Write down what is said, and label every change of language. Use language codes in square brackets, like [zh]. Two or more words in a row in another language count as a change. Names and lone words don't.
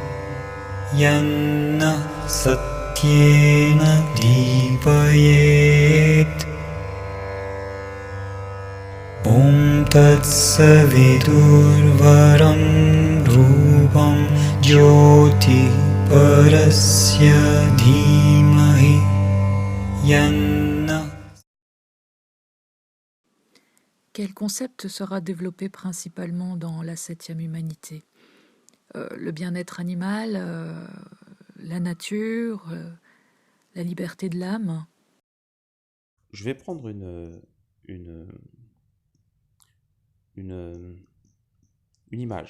[sa] यन्नः सत्येन दीपयेत् ॐ तत्सवितुर्वरं रूपं ज्योतिः परस्य धीमहि यन्नः. [fr] Quel concept sera développé principalement dans la septième humanité? Le bien-être animal, la nature, la liberté de l'âme? Je vais prendre une, une image.